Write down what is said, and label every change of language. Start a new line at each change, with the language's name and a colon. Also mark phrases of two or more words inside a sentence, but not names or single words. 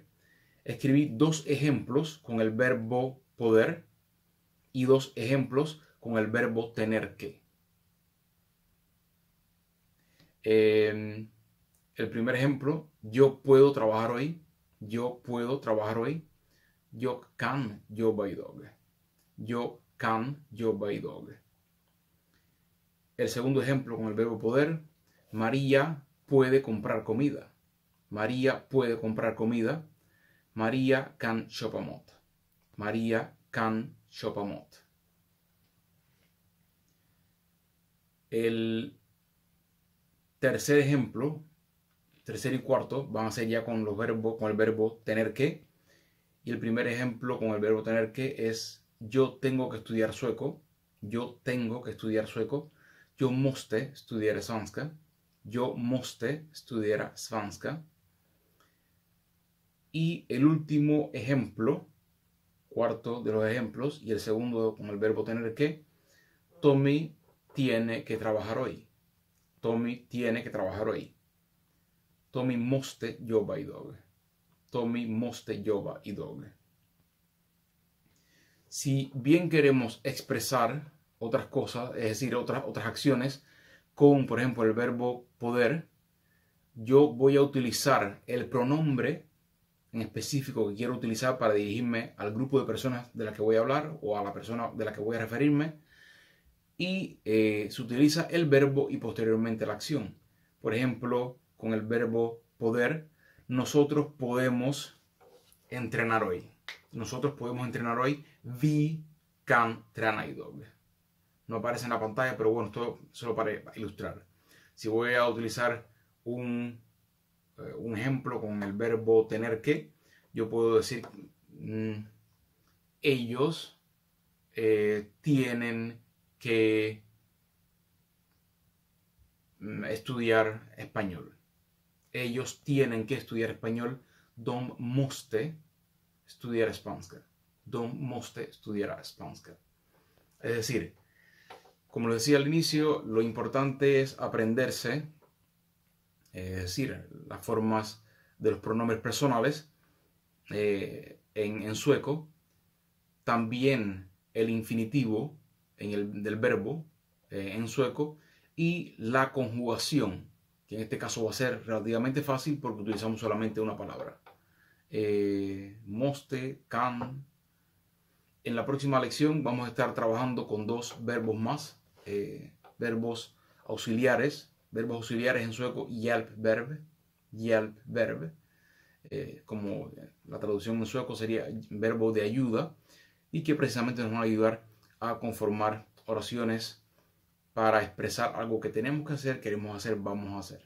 Spanish: Escribí 2 ejemplos con el verbo poder y 2 ejemplos con el verbo tener que. El primer ejemplo, yo puedo trabajar hoy. Yo puedo trabajar hoy.
Swedish: Jag kan jobba idag. Yo kan jobba idag.
Spanish: El segundo ejemplo con el verbo poder, María puede comprar comida. María puede comprar comida.
Swedish: María kan köpa mat. María kan köpa mat.
Spanish: El tercer ejemplo, tercer y cuarto, van a ser ya con los verbos, con el verbo tener que. Y el primer ejemplo con el verbo tener que es yo tengo que estudiar sueco. Yo tengo que estudiar sueco.
Swedish: Yo måste studera svenska. Yo måste studera svenska.
Spanish: Y el último ejemplo, cuarto de los ejemplos, y el segundo con el verbo tener que, Tommy tiene que trabajar hoy. Tommy tiene que trabajar hoy.
Swedish: Tommy måste jobba idag. Tommy måste jobba idag.
Spanish: Si bien queremos expresar otras cosas, es decir, otras acciones, con, por ejemplo, el verbo poder, yo voy a utilizar el pronombre en específico que quiero utilizar para dirigirme al grupo de personas de las que voy a hablar o a la persona de la que voy a referirme y se utiliza el verbo y posteriormente la acción. Por ejemplo, con el verbo poder, nosotros podemos entrenar hoy. Nosotros podemos entrenar hoy.
Swedish: Vi kan träna idag.
Spanish: No aparece en la pantalla, pero bueno, esto solo para ilustrar. Si voy a utilizar un ejemplo con el verbo tener que, yo puedo decir ellos tienen que estudiar español. Ellos tienen que estudiar español.
Swedish: De måste studera spanska. De måste studera spanska.
Spanish: Es decir, como lo decía al inicio, lo importante es aprenderse, es decir, las formas de los pronombres personales en sueco, también el infinitivo del verbo en sueco y la conjugación, que en este caso va a ser relativamente fácil porque utilizamos solamente una palabra.
Swedish: Måste, kan.
Spanish: En la próxima lección vamos a estar trabajando con 2 verbos más, verbos auxiliares en sueco, hjälpverb, como la traducción en sueco sería verbo de ayuda, y que precisamente nos van a ayudar a conformar oraciones para expresar algo que tenemos que hacer, queremos hacer, vamos a hacer.